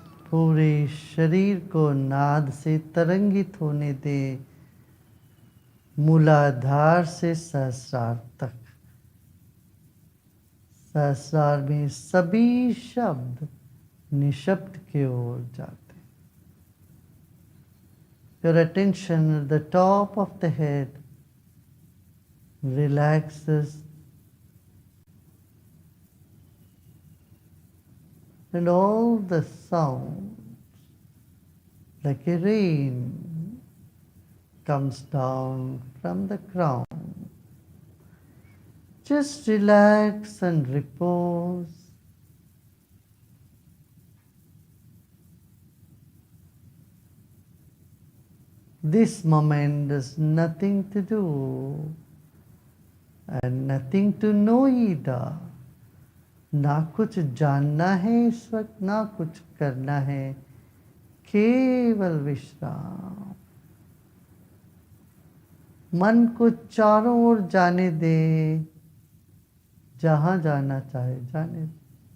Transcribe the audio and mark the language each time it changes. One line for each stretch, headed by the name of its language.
Hindi: पूरे शरीर को नाद से तरंगित होने दे, मूलाधार से सहस्रार तक। सहस्रार में सभी शब्द निशब्द की ओर जाते।
English: Your attention at the top of the head relaxes and all the sounds like a rain comes down from the crown. Just relax and repose. This moment has nothing to do and nothing to know either.
Hindi: ना कुछ जानना है इस वक्त, ना कुछ करना है, केवल विश्राम। मन को चारों ओर जाने दे, जहां जाना चाहे जाने दे।